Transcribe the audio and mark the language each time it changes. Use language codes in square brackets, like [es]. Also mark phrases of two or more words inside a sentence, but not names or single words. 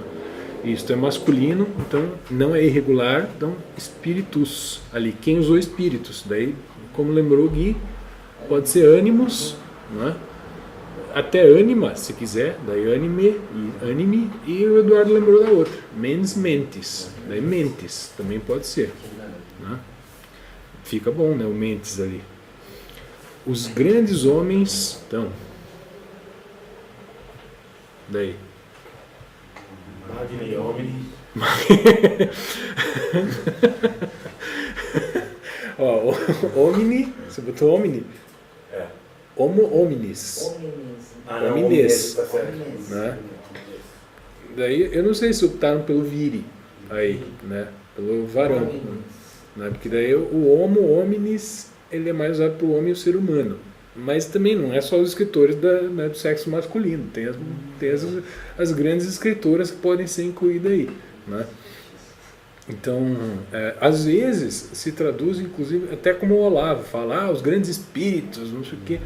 [pt] Isto é masculino, então não é irregular, então Spiritus. Ali, quem usou espíritos? Daí, como lembrou o Gui, pode ser ânimos, não é? até ânima, se quiser, daí anime, e o Eduardo lembrou da outra, [la] mens mentis, [pt] daí mentes, também pode ser, né? Fica bom, né, o mentes ali. Os grandes homens, então, daí. [la] Magni homini. [pt] Ó, omni, você botou omni? É. [la] Homo hominis, [pt] Não, Homines. tá certo. né? Daí, eu não sei se optaram pelo viri, aí, né, pelo varão, né? Porque daí o [la] homo hominis, [pt] ele é mais usado para o homem e o ser humano. Mas também não é só os escritores né, do sexo masculino, tem as grandes escritoras que podem ser incluídas aí, né? Então, às vezes se traduz inclusive até como o Olavo fala, os grandes espíritos, não sei o quê.